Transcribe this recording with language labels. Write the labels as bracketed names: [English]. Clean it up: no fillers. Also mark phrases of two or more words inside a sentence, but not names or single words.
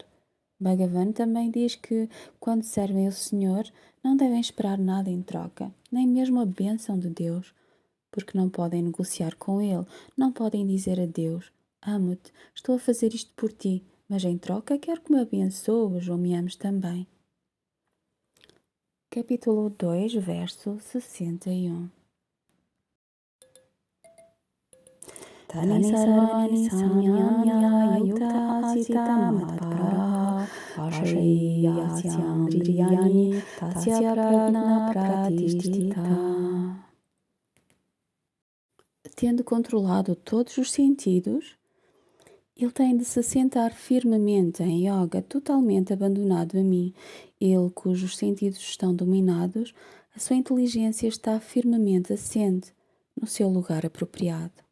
[Portuguese] Bhagavan também diz que, quando servem o Senhor, não devem esperar nada em troca, nem mesmo a bênção de Deus, porque não podem negociar com Ele, não podem dizer a Deus: amo-te, estou a fazer isto por ti, mas em troca quero que me abençoes ou me ames também. Capítulo 2, verso 61. [Sanskrit] तानि सर्वाणि संयम्य युक्त आसीत मत्परः वशे हि यस्येन्द्रियाणि तस्य प्रज्ञा प्रतिष्ठिता. [Portuguese] Tendo controlado todos os sentidos, ele tem de se sentar firmemente em yoga, totalmente abandonado a mim. Ele, cujos sentidos estão dominados, a sua inteligência está firmemente assente no seu lugar apropriado.